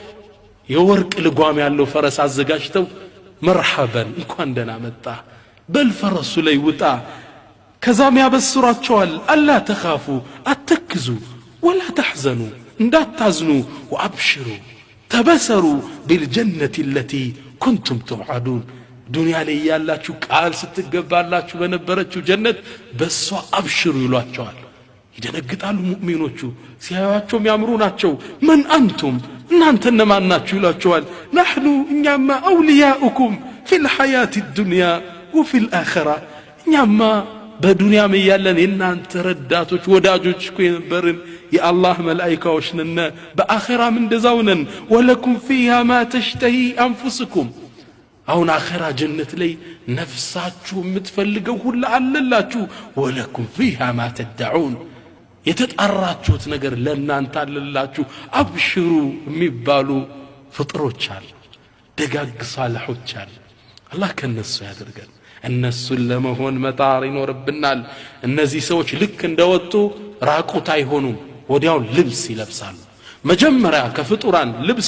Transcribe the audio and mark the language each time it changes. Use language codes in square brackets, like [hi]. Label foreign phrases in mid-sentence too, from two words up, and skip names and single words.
[am] የወርቅ ልጓም ያለው ፈረስ አዘጋጅተው መርሐበን እንኳን ደህና መጣ በልፈረሱ ላይ ውጣ ከዛም ያበስሯቸዋል [ar] ألا تخافوا [am] አትክዙ [ar] ولا تحزنوا [am] እንዳታዝኑ ወአብሽሩ ተበሰሩ [ar] بالجنة التي كنتم توعدون [am] ዱንያ ላይ ያላችሁ ቃል ስትገባላችሁ በነበረችው ጀነት በሷ አብሽሩ ይሏቸዋል ይደነግጣሉ ሙእሚኖቹ ሲያዩአቸው የሚያምሩ ናቸው [ar] من أنتم [am] እናንተ እነማን ናችሁ ይሏቸዋል نحن እኛማ [ar] أولياؤكم في الحياة الدنيا وفي الآخرة [am] እኛማ በዱንያም ያለን የናንተ ረዳቶች ወዳጆች እኮ የነበርን የአላህ መላእክቶች ነን በአኺራም እንደዛው ነን [ar] ولكم فيها ما تشتهي أنفسكم [am] አሁን አኺራ ጀነት ላይ ነፍሳችሁ የምትፈልገው ሁሉ አለላችሁ [ar] ولكم فيها ما تدعون [am] የተጣራችሁት ነገር ለእናንተ አለላችሁ አብሽሩ የሚባሉ ፍጥሮች አሉ ደጋግ ሳልሖች አሉ አላህ ከነሱ ያደርገን እነሱን ለመሆን መጣር ይኖርብናል እነዚህ ሰዎች ልክ እንደወጡ ራቁት አይሆኑም ወዲያው ልብስ ይለብሳሉ መጀመሪያ ከፍጡራን ልብስ